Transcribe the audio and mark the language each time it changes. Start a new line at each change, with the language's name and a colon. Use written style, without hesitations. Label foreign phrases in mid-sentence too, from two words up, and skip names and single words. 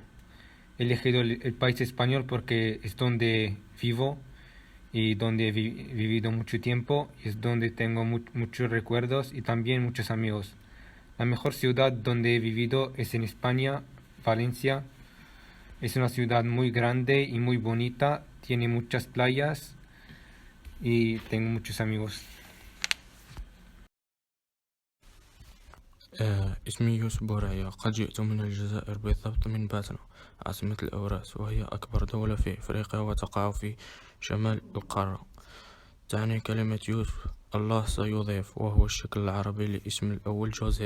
Spanish: He elegido el país español porque es donde vivo y donde he vivido mucho tiempo y es donde tengo muchos recuerdos y también muchos amigos. La mejor ciudad donde he vivido es en España, Valencia. Es una ciudad muy grande y muy bonita, tiene muchas playas y tengo muchos amigos.
Arabic: اسمي يوسف بورعية. قد جئت من الجزائر بالضبط من باتنا عاصمة الأوراس، وهي أكبر دولة في أفريقيا وتقع في شمال القارة. تعني كلمة يوسف الله سيضيف، وهو الشكل العربي لاسم الأول جوزيف.